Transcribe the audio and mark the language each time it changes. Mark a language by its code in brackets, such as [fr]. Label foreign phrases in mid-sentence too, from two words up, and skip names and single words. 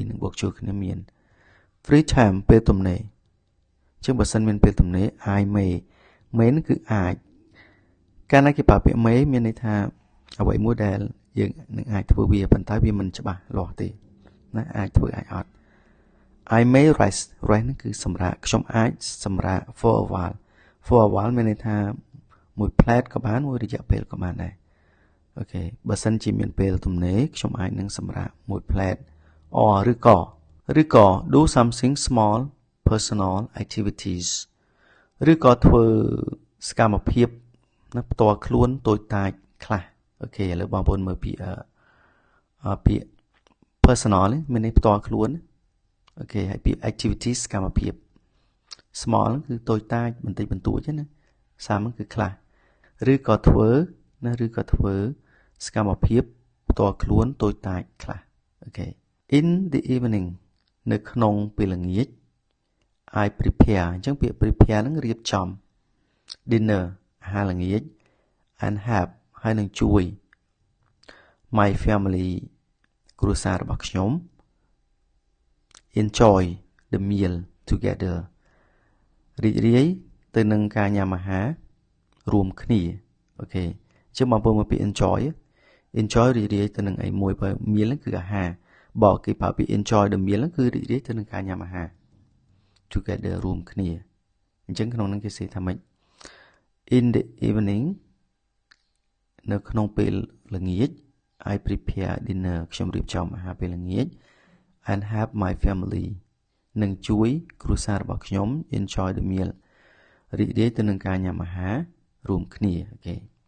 [km] នឹងបូកចូលគ្នាមាន [en] free time [km] ពេលទំនេរអញ្ចឹងបើសិនមានពេលទំនេរ [en] I may [km] នឹងគឺអាចកាលណាគេប្រើពាក្យ may មានន័យថាអ្វីមួយដែលយើងនឹងអាចធ្វើវាប៉ុន្តែវាមិនច្បាស់លាស់ទេណា អាចធ្វើអាចអត់ [en] I may rest [km] នឹងគឺសម្រាកខ្ញុំអាចសម្រាក [en] for a while [km] មានន័យថាមួយផ្លែតក៏បានមួយរយៈពេលក៏បានដែរអូខេបើសិនជាមាន ពេលទំនេរខ្ញុំអាចនឹងសម្រាកមួយផ្លែត or ឬក៏ [en] do something small personal activities [km] ឬក៏ធ្វើសកម្មភាព ណាផ្ទាល់ខ្លួនតូចតាចខ្លះអូខេឥឡូវបងប្អូនមើលពាក្យ personal នេះមានន័យផ្ទាល់ខ្លួន អូខេហើយពាក្យ activities សកម្មភាព small គឺតូចតាចបន្តិចបន្តួចណាសាមគឺខ្លះឬក៏ធ្វើសកម្មភាពផ្ទាល់ខ្លួនតូចតាចខ្លះ [en] Okay in the evening [km] នៅក្នុងពេលល្ងាច [en] I prepare [km] អញ្ចឹងពាក្យ prepare ហ្នឹងរៀបចំ dinner អាហារល្ងាច [en] and have [km] ហើយនឹងជួយ [en] my family [km] គ្រួសាររបស់ខ្ញុំ [en] enjoy the meal together [km] រីករាយទៅនឹងការញ៉ាំអាហាររួមគ្នាអូខេអញ្ចឹងបងប្អូនមកពី enjoy រីករាយ ទៅនឹងអីមួយបើ meal ហ្នឹងគឺអាហារបើគេប្រើពី [en] enjoy the meal [km] ហ្នឹងគឺរីករាយទៅនឹងការញ៉ាំអាហារ together រួមគ្នាអញ្ចឹងក្នុងហ្នឹងគេសេថាម៉េច [en] in the evening [km] នៅក្នុងពេលល្ងាច [en] I prepare dinner [km] ខ្ញុំរៀបចំអាហារពេលល្ងាច [en] and have my family [km] នឹងជួយគ្រួសាររបស់ខ្ញុំ [en] enjoy the meal [km] រីករាយទៅនឹងការញ៉ាំអាហាររួមគ្នាអូខេ